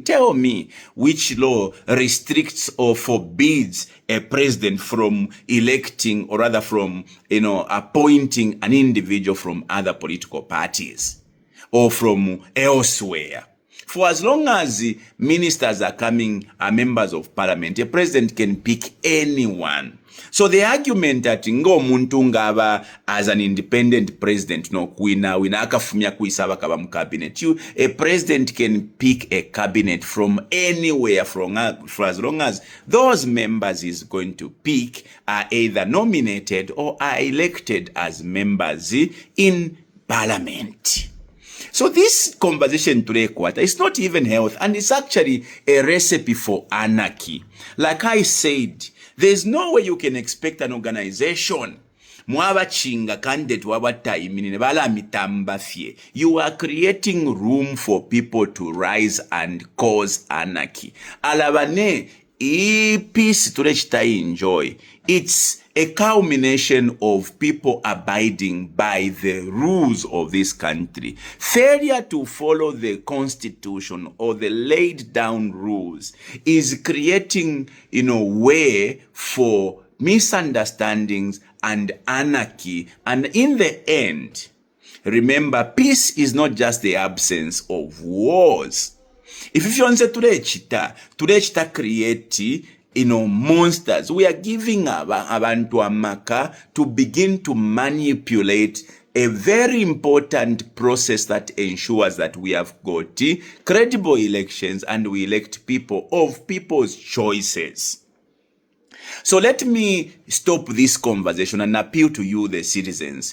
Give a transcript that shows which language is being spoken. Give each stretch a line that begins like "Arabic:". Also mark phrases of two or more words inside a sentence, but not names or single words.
English: Tell me which law restricts or forbids a president from electing, or rather from, appointing an individual from other political parties or from elsewhere. For as long as ministers are members of parliament, a president can pick anyone. So the argument that
Bemba: ngo muntu ngaba
English: as an independent president
Bemba: no wina akafumya kuisaba kaba mu cabinet,
English: a president can pick a cabinet from anywhere for as long as those members is going to pick are either nominated or are elected as members in parliament. So this conversation today, is not even health, and it's actually a recipe for anarchy. Like I said, there's no way you can expect an organization
Bemba: mwabachinga candidate wabatayiminine bala mitamba fye.
English: You are creating room for people to rise and cause anarchy. Alabane peace to enjoy. It's a culmination of people abiding by the rules of this country. Failure to follow the constitution or the laid down rules is creating, way for misunderstandings and anarchy. And in the end, remember, peace is not just the absence of wars. If you want to today chita create monsters. We are giving
Bemba: abantu amaka
English: to begin to manipulate a very important process that ensures that we have got credible elections and we elect people of people's choices. So let me stop this conversation and appeal to you, the citizens.